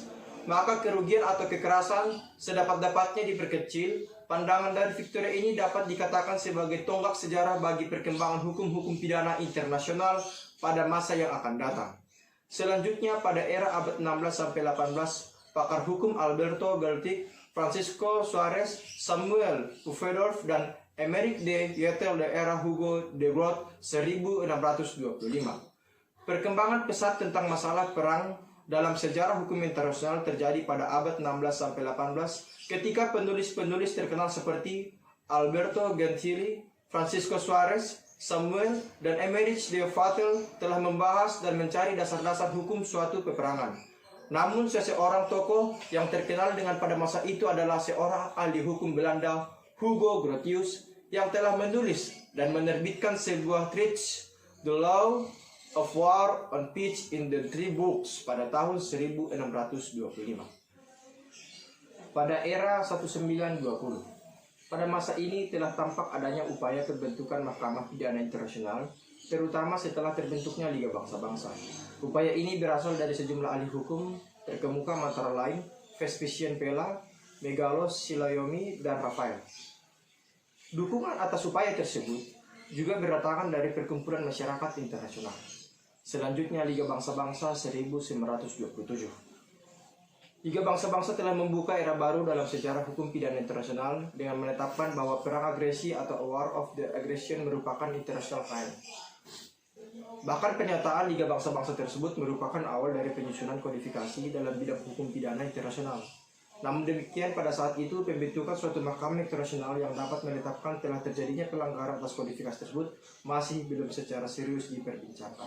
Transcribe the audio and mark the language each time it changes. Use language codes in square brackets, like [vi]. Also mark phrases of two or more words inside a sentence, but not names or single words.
[id] Maka kerugian atau kekerasan sedapat-dapatnya diperkecil. Pandangan dari Victoria ini dapat dikatakan sebagai tonggak sejarah bagi perkembangan hukum-hukum pidana internasional pada masa yang akan datang. Selanjutnya pada era abad 16 sampai 18, pakar hukum Alberto Galtic, Francisco Suarez, Samuel Pufendorf dan Emeric de Yetel de era Hugo de Groot 1625. Perkembangan pesat tentang masalah perang dalam sejarah hukum internasional terjadi pada abad 16 sampai 18 ketika penulis-penulis terkenal seperti Alberto Gentili, Francisco Suarez, Samuel, dan Emeric de Yetel telah membahas dan mencari dasar-dasar hukum suatu peperangan. Namun seseorang tokoh yang terkenal dengan pada masa itu adalah seorang ahli hukum Belanda, Hugo Grotius, yang telah menulis dan menerbitkan sebuah treatise, The Law of War on Peace in the Three Books pada tahun 1625. Pada era 1920, pada masa ini telah tampak adanya upaya terbentukan Mahkamah Pidana Internasional, terutama setelah terbentuknya Liga Bangsa-Bangsa. Upaya ini berasal dari sejumlah ahli hukum terkemuka antara lain Vespasian Pella, Megalos Silayomi, dan Rafael. Dukungan atas upaya tersebut juga berdatangan dari perkumpulan masyarakat internasional. Selanjutnya Liga Bangsa-Bangsa 1927. Liga Bangsa-Bangsa telah membuka era baru dalam sejarah hukum pidana internasional dengan menetapkan bahwa perang agresi atau [en] war of the aggression [id] merupakan [en] international crime. [id] Bahkan pernyataan Liga Bangsa-Bangsa tersebut merupakan awal dari penyusunan kodifikasi dalam bidang hukum pidana internasional. Namun demikian, pada saat itu pembentukan suatu mahkamah internasional yang dapat menetapkan telah terjadinya pelanggaran atas kodifikasi tersebut masih belum secara serius diperbincangkan.